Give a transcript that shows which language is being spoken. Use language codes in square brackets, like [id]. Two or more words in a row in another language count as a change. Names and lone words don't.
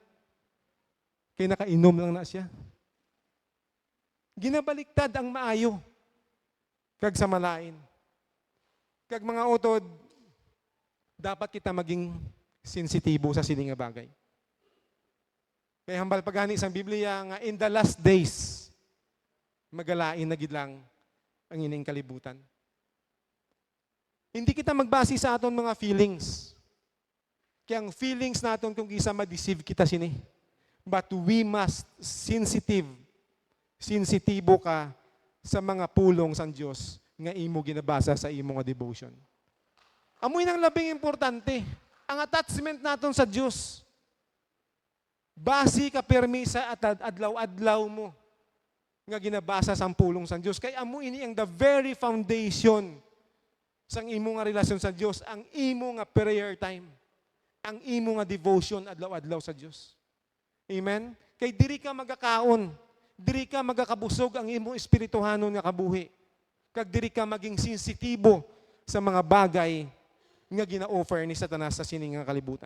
[hil] Kaya nakainom lang na siya. Ginabaliktad ang maayo kag sa malain. Kag mga utod, dapat kita maging sensitibo sa sining nga bagay. Kaya hambal pagani sang Biblia nga [en] in the last days, [hil] magalain na gid lang ang ining kalibutan. Hindi kita magbase sa aton mga feelings. Kaya ang feelings naton kung isa ma-deceive kita sini. [en] But we must [hil] sensitibo ka sa mga pulong sang Dios nga imo ginabasa sa imo nga devotion. Amoy nang labing importante, ang attachment naton sa Dios. Basi ka permi sa adlaw-adlaw mo nga ginabasa sang pulong sang Dios. Kay amo ini ang [en] the very foundation [hil] sang imo nga relasyon sa Dios, ang imo nga [en] prayer time, [hil] ang imo nga devotion adlaw-adlaw sa Dios. Amen? Kay diri ka magakaon, diri ka magakabusog ang imong espirituhanon nga kabuhi. Kag diri ka maging sensitibo sa mga bagay nga gina-offer ni Satanas sa sining nga kalibutan.